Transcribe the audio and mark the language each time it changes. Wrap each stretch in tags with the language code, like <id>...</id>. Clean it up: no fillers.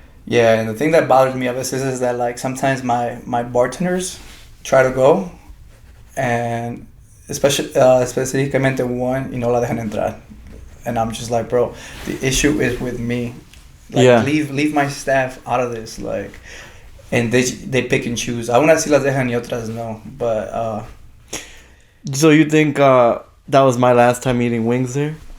<en>Yeah, and the thing that bothers me of this is that like sometimes my bartenders try to go, and</en> <es>específicamente</es> <en>one,</en> <es>y no la dejan entrar,</es> <en>and I'm just like, bro, the issue is with me. Like, leave my staff out of this, like, and they pick and choose.</en> <es>Algunas sí las dejan y otras no, but.</es> <en>So you think that was my last time eating wings there?</en>